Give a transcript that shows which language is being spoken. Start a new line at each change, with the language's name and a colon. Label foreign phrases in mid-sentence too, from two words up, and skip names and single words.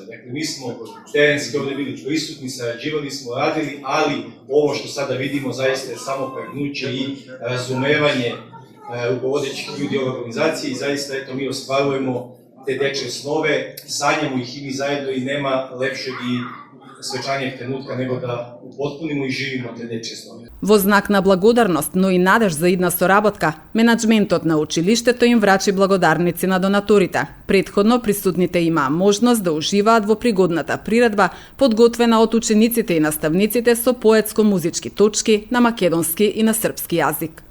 Serbian: Dakle, mi smo terenski ovde bili prisutni, sarađivali smo, radili, ali ovo što sada vidimo zaista je samo pregnuće i razumevanje rukovodećih ljudi ove organizacije i zaista, eto, mi ostvarujemo te dečje snove, sanjamo ih i mi zajedno i nema lepšeg i svečanijeg trenutka nego da upotpunimo и живимо те дечји снови.
Macedonian: Во знак на благодарност, но и надеж за идна соработка, менаџментот на училиштето им врачи благодарници на донаторите. Претходно присутните имаа можност да уживаат во пригодната приредба, подготвена од учениците и наставниците со поетско-музички точки на македонски и на српски јазик.